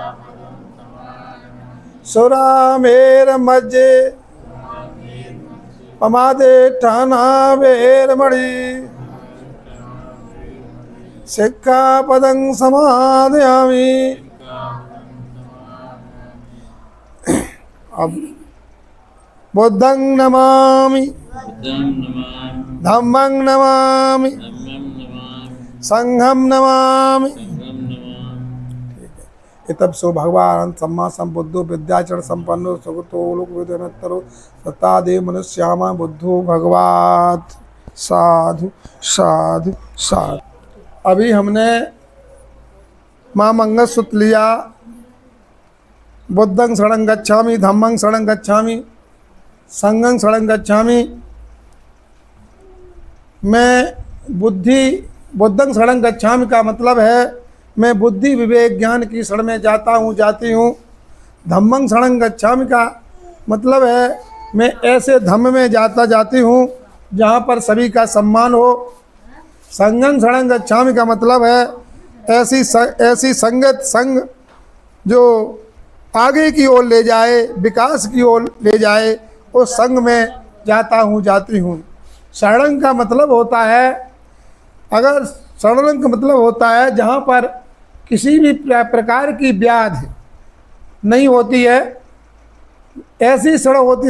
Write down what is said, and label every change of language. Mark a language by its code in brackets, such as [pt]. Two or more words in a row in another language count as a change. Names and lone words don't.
[pi] सुरामेरमज्जे ममादे ठाना वेरमणि सिक्खापदं समादयामि। अब बुद्धं नमामि, धम्मं नमामि, संघं नमामि। तब सो भगवान सम्मा संबुद्धो विद्याचरण संपन्नो सुगतो लोक विद्यानतरो सत्तादेव मनुष्यामा बुद्धो भगवात। साधु साधु साधु। [hi] अभी हमने माँ मंगलसूत्र लिया। [pi] बुद्धं शरणं गच्छामि, धम्मं शरणं गच्छामि, संघं शरणं गच्छामि। [hi] मैं [pi] बुद्धं शरणं गच्छामि [hi] का मतलब है मैं बुद्धि विवेक ज्ञान की शरण में जाता हूँ, जाती हूँ। [pi] धम्मं शरणं गच्छामि [hi] का मतलब है मैं ऐसे धम्म में जाती हूँ जहाँ पर सभी का सम्मान हो। [pi] संघं शरणं गच्छामि [hi] का मतलब है ऐसी संग जो आगे की ओर ले जाए, विकास की ओर ले जाए, उस संग में जाता हूँ, जाती हूँ। शरणं का मतलब होता है, अगर शरणं का मतलब होता है जहाँ पर किसी भी प्रकार की व्याधि नहीं होती है, ऐसी शरण होती।